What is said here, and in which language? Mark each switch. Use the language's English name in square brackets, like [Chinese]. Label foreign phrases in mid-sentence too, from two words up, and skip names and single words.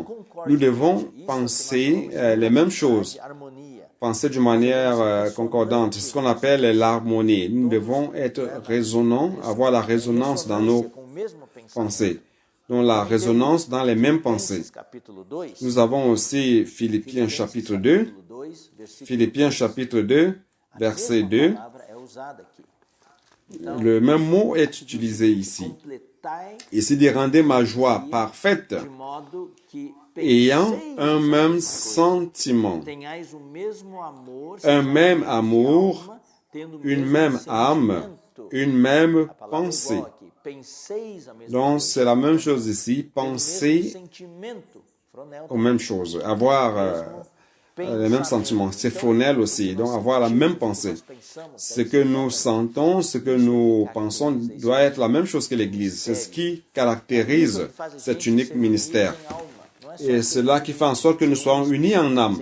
[French] Nous devons penser les mêmes choses, harmonia, penser d'une manière concordante, ce qu'on appelle l'harmonie. Nous devons être résonnants, avoir la résonance dans nos [Portuguese] com o mesmo pensamento. [French] pensées, donc la résonance dans les mêmes pensées. [Portuguese] Capítulo 2, [French] Nous avons aussi Philippiens chapitre 2, [Portuguese] 2, versículo [French] Philippiens chapitre 2, verset 2. [Portuguese] palavra é usada aqui. [French] Le même mot est utilisé ici. completai Ici dit rendez ma joie parfaite, [Portuguese] de modo que [French] ayant penseis un nas même [Portuguese] mesmas coisas, [French] sentiment, [Portuguese] tenhais o mesmo amor, [French] un sejais même [Portuguese] uma de [French] amour, [Portuguese] alma, tendo o [French] une mesmo même âme, sentimento. une même [Portuguese] A palavra é [French] pensée. [Portuguese] igual aqui. Penseis a mesma [French] Donc coisa. c'est la même chose ici, [Portuguese] Tendo o mesmo [French] penser sentimento. Fronel aux também. mêmes choses, avoir les mêmes sentiments. C'est phonèle aussi, donc avoir la même pensée. Ce que nous sentons, ce que nous pensons doit être la même chose que l'Église. C'est ce qui caractérise cet unique ministère. Et c'est là qui fait en sorte que nous soyons unis en âme.